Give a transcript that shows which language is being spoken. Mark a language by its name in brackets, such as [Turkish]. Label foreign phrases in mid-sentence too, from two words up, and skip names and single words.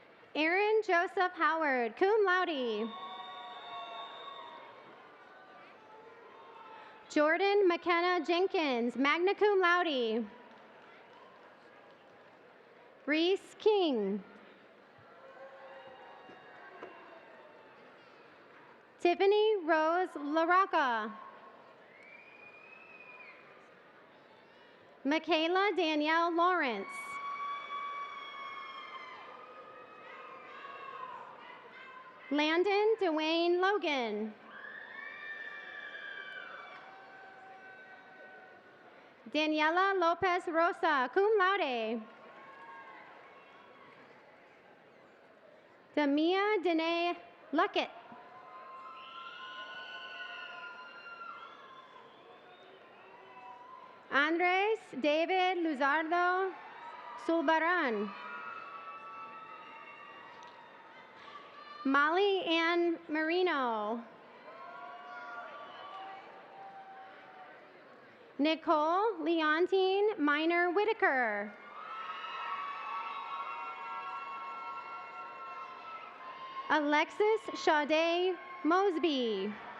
[English] Aaron Joseph Howard, [Latin] cum laude. [English] Jordan McKenna Jenkins, [Latin] magna cum laude. [English] Reese King. Tiffany Rose LaRocca. Michaela Danielle Lawrence. Landon Dwayne Logan. Daniela Lopez Rosa, [Latin] cum laude. [English] Damia Danae Luckett. Andres David Luzardo Sulbaran. Molly Ann Marino. Nicole Leontine Minor Whitaker. Alexis Sade Mosby.